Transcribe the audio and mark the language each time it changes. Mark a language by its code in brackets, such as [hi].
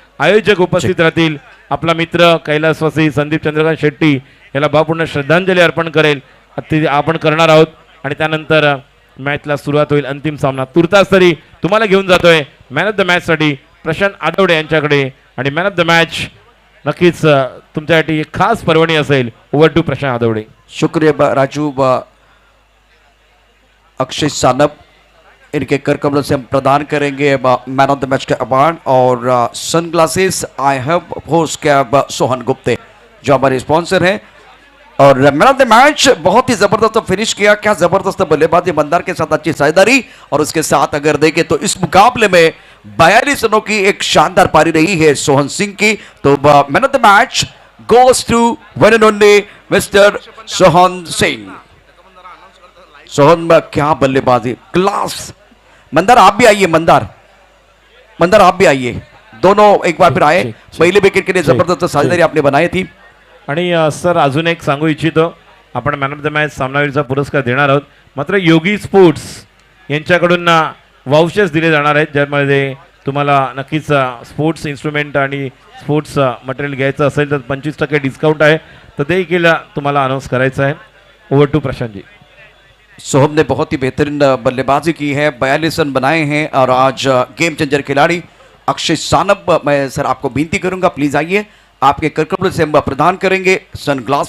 [mr] आयोजक उपस्थित राहतील. आपला मित्र कैलासवासी संदीप चंद्रकांत शेट्टी याला भावपूर्ण श्रद्धांजली अर्पण करेल आपण करणार आहोत आणि त्यानंतर मॅचला सुरुवात होईल. अंतिम सामना तुर्तास तरी तुम्हाला घेऊन जातोय मॅन ऑफ द मॅचसाठी प्रशांत आदवडे यांच्याकडे आणि मॅन ऑफ द मॅच नक्कीच तुमच्यासाठी एक खास पर्वणी असेल. [en] Over to Prashant Adavade. [hi] शुक्रिया राजू व अक्षय सानप, इनके कर कमलों से हम प्रदान करेंगे मैन ऑफ द मैच के अवार्ड और sunglasses I have host cab Sohan Gupte जो हमारे स्पॉन्सर हैं. और मैन ऑफ द मैच बहुत ही जबरदस्त फिनिश किया, क्या जबरदस्त बल्लेबाजी, मंदार के साथ अच्छी साझेदारी और उसके साथ अगर देखें तो इस मुकाबले में 42 रनों की एक शानदार पारी रही है सोहन सिंह की. [en] तो man of the match goes to one and only mister Sohan Singh. [hi] Sohan क्या बल्लेबाजी, क्लास. मंदार आप भी आइए, मंदार आप भी आइए, दोनों एक बार फिर आए. पहले विकेट के लिए जबरदस्त साझेदारी आपने बनाई थी. [mr] आणि सर अजून एक सांगू इच्छितो, आपण मॅन ऑफ द मॅच सामनावीरचा पुरस्कार देणार आहोत. मात्र योगी स्पोर्ट्स यांच्याकडून वाउचर्स दिले जाणार आहेत, ज्यामध्ये तुम्हाला नक्कीच स्पोर्ट्स इन्स्ट्रुमेंट आणि स्पोर्ट्स मटेरियल घ्यायचं असेल तर 25% डिस्काउंट आहे, तर ते देखील तुम्हाला अनाऊन्स करायचं आहे. [en] Over to Prashant ji. [hi] सोहम ने बहुत ही बेहतरीन बल्लेबाजी की है, 42 रन बनाए हैं और आज गेम चेंजर खिलाड़ी अक्षय सानप, [mr] मैं सर आपको विनती करूंगा [hi] प्लीज आइए, आपके कर्कबल से हम प्रदान करेंगे सनग्लासेस.